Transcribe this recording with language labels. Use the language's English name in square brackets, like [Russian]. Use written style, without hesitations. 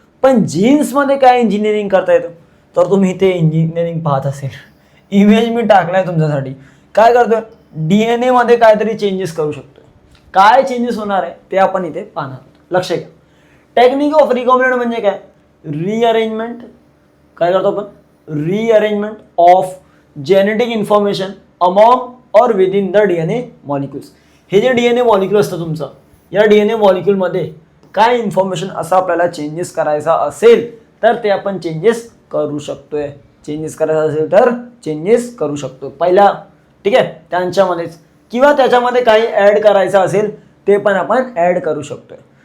[Marathi] पण जीन्समध्ये काय इंजिनिअरिंग करता येतं? तर तुम्ही ते इंजिनिअरिंग पाहत असेल, इमेज मी टाकलाय तुमच्यासाठी. काय करतोय? DNA मध्ये काहीतरी चेंजेस करू शकतो. काय चेंजेस होणार आहे ते आपण इथे पाहणार आहोत. लक्ष घ्या. [English] technique of recombinant [Marathi] म्हणजे काय? रिअरेंजमेंट. काय करतो आपण? [English] Rearrangement of genetic information among or within the DNA molecules. [Marathi] हे जे DNA मॉलिक्युल असतं तुमचं, या DNA मॉलिक्युलमध्ये काय इन्फॉर्मेशन असं आपल्याला चेंजेस करायचा असेल तर ते आपण चेंजेस करू शकतोय. चेंजेस करायचा असेल तर चेंजेस करू शकतो पहिला, ठीक आहे, त्यांच्यामध्येच. किंवा त्याच्यामध्ये काही ॲड करायचं असेल ते पण आपण ॲड करू शकतोय.